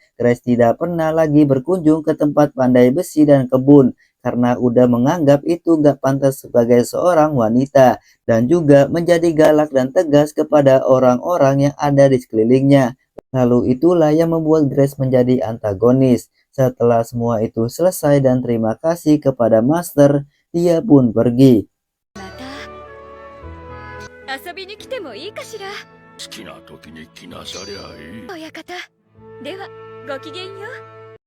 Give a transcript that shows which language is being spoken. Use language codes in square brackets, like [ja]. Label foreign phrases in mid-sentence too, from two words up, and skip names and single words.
[id] Grace tidak pernah lagi berkunjung ke tempat pandai besi dan kebun karena udah menganggap itu gak pantas sebagai seorang wanita, dan juga menjadi galak dan tegas kepada orang-orang yang ada di sekelilingnya. Lalu itulah yang membuat Grace menjadi antagonis. Setelah semua itu selesai dan terima kasih kepada Master, dia pun pergi. [ja] また遊びに来てもいいかしら。好きな時に来なさりゃいい。親方。では、ごきげんよう。